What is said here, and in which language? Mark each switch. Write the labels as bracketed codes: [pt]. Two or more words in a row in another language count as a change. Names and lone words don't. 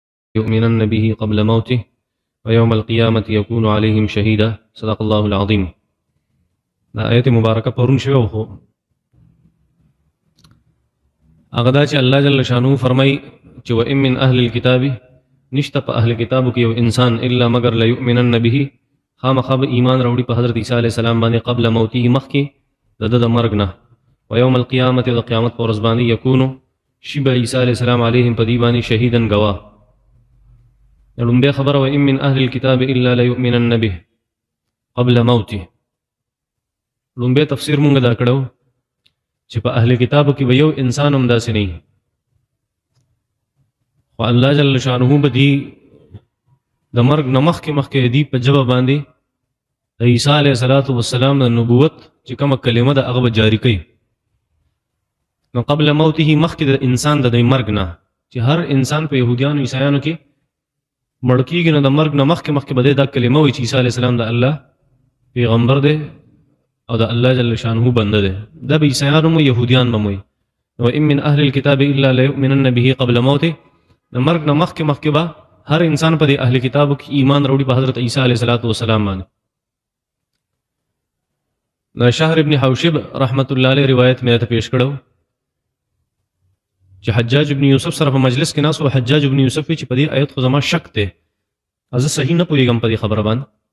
[ar] يؤمنن به قبل موته ويوم القيامة يكون عليهم شهيدا. صدق الله العظيم. [ps] دا آیت مبارکه پرون شوی خو هغه دا چې الله [ar] جل شانه [ps] فرمای چې [ar] وإن من أهل الكتاب [ps] نشته په اهل کتابو کې یو انسان الا مگر [ar] ليؤمنن به [ps] خامخا به ایمان راوړي په حضرت عیسی [ar] علیه السلام [ps] باندې [ar] قبل موته [ps] مخکې د مرګ نه [ar] ويوم القيامة [ps] د قیامت پر ورځ باندې یکونو شي به عیسی [ar] علیه السلام [ps] علیهم په دې باندې شهیدن گواه. لومبۍ خبره [ar] وإن من أهل الكتاب الا ليؤمنن به قبل موته. [ps] لومبۍ تفسیر مونږ دا کړو چې په اهل کتابو کې به یو انسان هم داسې نه خو الله [ar] جل شانه [ps] به دی د مرګ نه مخکې دی په ژبه باندې د عیسی [ar] علیه السلام [ps] د نبوت چې کومه کلمه ده هغه به جاری کوي. نو [ar] قبل موته [ps] مخکې د انسان د مرګ نه چې هر انسان په یهودیانو عیسایانو کې مړ کېږي نو د مرګ نه مخکې به دا کلمه وایي چې عیسی [ar] علیه السلام [ps] د الله پیغمبر دی او د الله [ar] جل شانه [ps] بنده دی. دا به عیسایان هم یهودیان هم وایي. [ar] وإن من أهل الكتاب إلا ليؤمنن به قبل موته [ps] د مرګ نه مخکې به هر انسان په دې اهل کتابو کې ایمان راوړي په حضرت عیسی [ar] علیه السلام [ps] باندې. د شهر ابن حوشب [ar] رحمت الله علیه [ps] روایت مې ته پیش کړو چې حجاج ابن یوسف سره په مجلس کې ناس او حجاج ابن یوسف چې په دې آیت خو زما شک دی زه صحیح نه پوهېږم په دې خبره باندې.